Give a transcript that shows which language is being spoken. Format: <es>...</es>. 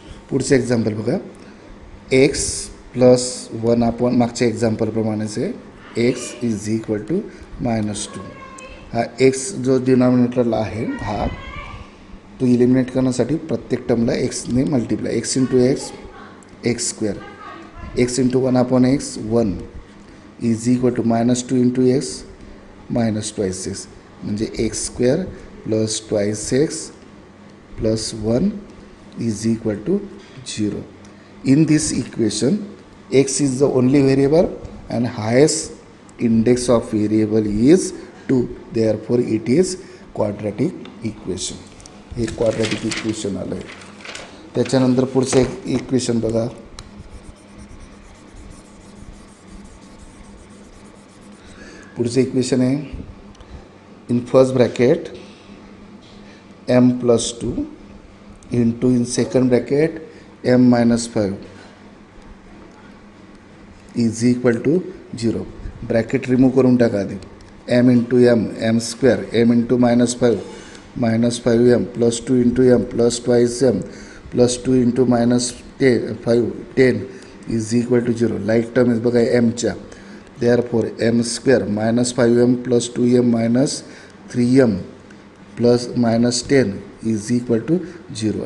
<mr>पुढचं एक्झाम्पल बघा. x plus 1 मागच्या एक्झाम्पलप्रमाणेच आहे.</mr> <en>x is equal to -2.</en> <mr>हा x जो डिनॉमिनेटरला आहे हा तो इलिमिनेट करण्यासाठी प्रत्येक टर्मला एक्सने multiply.</mr> <en>x into x² x into 1/x 1 is equal to -2 into x -2x</en> <mr>म्हणजे</mr> <en>x² plus 2x plus 1 is equal to 0. In this equation, x is the only variable and highest index of variable is 2. Therefore, it is quadratic equation.</en> <mr>हे quadratic equation आलं आहे. त्याच्यानंतर पुढचं एक equation बघा. पुढचं equation आहे</mr> <en>In first bracket m+2 into in second bracket m-5 is equal to 0.</en> <mr>Bracket remove करून टाका आधी.</mr> <en>m into m m² m into -5 -5m plus 2 into m plus 2m plus 2 into -5 10 is equal to 0. Like term is</en> <mr>बघा mच्या.</mr> <en>Therefore m² -5m plus 2m minus 3m plus -10 is equal to 0.</en>